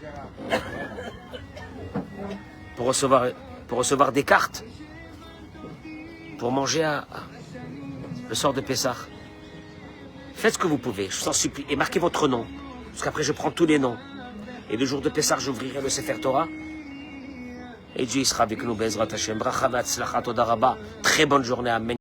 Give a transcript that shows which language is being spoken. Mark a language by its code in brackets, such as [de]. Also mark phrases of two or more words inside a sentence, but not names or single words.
[fr] Pour recevoir des cartes. Pour manger le soir de Pessah. Faites ce que vous pouvez, je vous en supplie. Et marquez votre nom. Parce qu'après, je prends tous les noms. Et le jour de Pessah, j'ouvrirai le [he] ספר תורה. [fr] Et Dieu sera avec nous, [he] בעזרת השם. ברכה והצלחה תודה רבה. [fr] Très bonne journée, amen.